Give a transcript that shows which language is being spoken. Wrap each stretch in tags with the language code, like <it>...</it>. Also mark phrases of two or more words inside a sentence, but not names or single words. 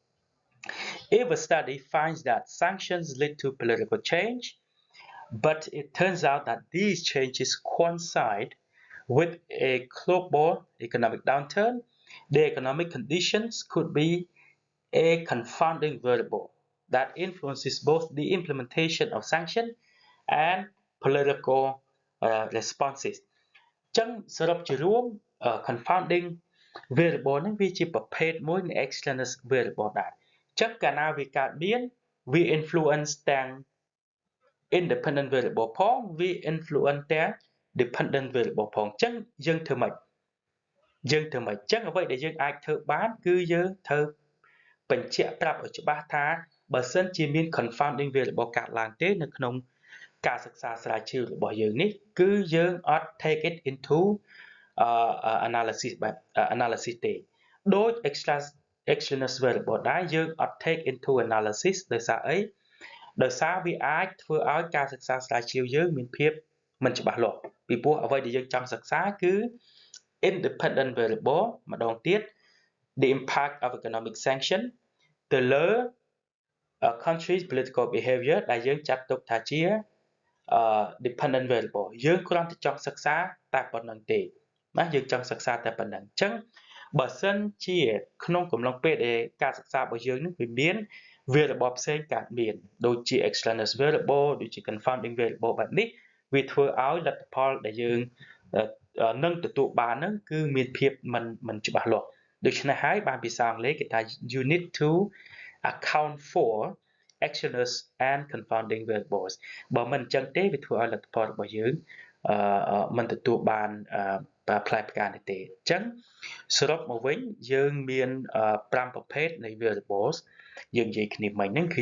<en>If a study finds that sanctions lead to political change, but it turns out that these changes coincide with a global economic downturn, the economic conditions could be a confounding variable that influences both the implementation of sanction and political responses.</en> <km>ចឹងសរុបជារួម</km> <en>confounding variable</en> <km>ហ្នឹងវាជាប្រភេទមួយនៃ</km> <en>extraneous variable</en> <km>ដែរចឹងកាលណាវាកើតមានវា influence ទាំង</km> <en>independent variable</en> <km>ផងវា influence ទាំង</km> <en>dependent variable</en> <km>ផងចឹងយើងធ្វើម៉េចចឹងអ្វីដែលយើងអាចធ្វើបានគឺយើងត្រូវ បញ្ជាក់ប្រាប់ឲ្យច្បាស់ថាបើសិនជាមាន</km> <en>confounding variable</en> <km>កើតឡើងទេនៅក្នុងការសិក្សាស្រាវជ្រាវរបស់យើងនេះគឺយើងអត់</km> <en>take it into</en> <km>analysis បែប analysis ទេដូច</km> <en>extraneous variable</en> <km>ដែរយើងអត់</km> <en>take into analysis</en> <km>ដោយសារអីដោយសារវាអាចធ្វើឲ្យ ការសិក្សាស្រាវជ្រាវយើងមានភាពមិនច្បាស់លាស់ពីព្រោះអ្វីដែលយើងចង់សិក្សាគឺ</km> <en>independent variable</en> <km>ម្ដងទៀត</km> <en>the impact of economic sanction</en> <km>ទៅលើ</km> <en>country's political behavior</en> <km>ដែលយើងចាត់ទុកថាជា</km> <en>dependent variable</en> <km>យើងគ្រាន់តែចង់សិក្សាតែប៉ុណ្្នឹងទេណាយើងចង់សិក្សាតែប៉ុណ្្នឹងអញ្ចឹងបើសិនជាក្នុងកំឡុងពេលដែលការសិក្សា របស់យើងនឹងវាមាន variable ផ្សេងកើតមានដូចជា</km> <en>extraneous variable</en> <km>ដូចជា</km> <en>confounding variable</en> <km>បែបនេះវាធ្វើឲ្យលទ្ធផលដែលយើងនឹងទទួលបានហ្នឹងគឺមានភាពមិនច្បាស់លាស់ដូច្នេះហើយបានភាសាអង់គ្លេសគេថា</km> <en>you need to account for extraneous and confounding variables</en> <km>បើមិនអញ្ចឹងទេវាធ្វើឲ្យលទ្ធផលរបស់យើងមិនទទួលបានផ្លែផ្កានេះទេអញ្ចឹងសរុបមកវិញយើងមាន5ប្រភេទនៃ variables យើងនិយាយគ្នាមិញហ្នឹងគឺ</km>